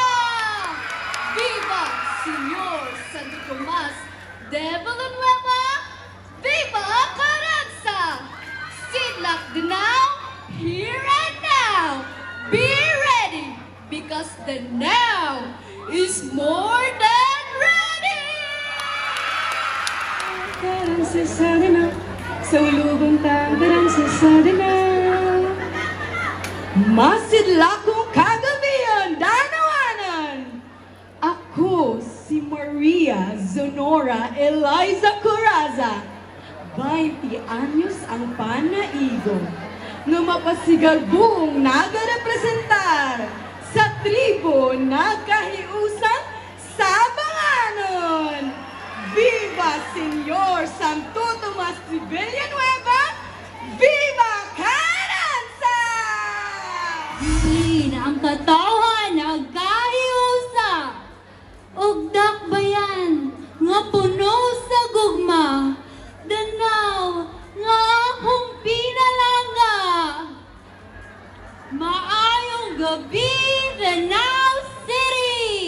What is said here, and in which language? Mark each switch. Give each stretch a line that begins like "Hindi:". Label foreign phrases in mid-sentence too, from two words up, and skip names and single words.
Spanish: Viva Señor Santo Tomas de Villanueva! Viva Carranza!
English: Sidlak now, here and now! Be ready, because the now is more than ready!
Cebuano: Carranza sana na, sa ulubong Carranza sana na. Masidlakong kagabihan, Danawanan! Ako si Maria Zonora Eliza Coraza. 20 anyos ang panaigo nga mapasigalbong nagarepresentar sa tribo na kahiusan sa Banganon.
Spanish: Viva Señor Santo Tomas de Villanueva! Viva Carranza!
Cebuano: Hindi na ang katawan nagkahiusa ug dakbayan nga puno sa gugma. Danaw nga akong pinalanga. Maayong gabi, Danao City!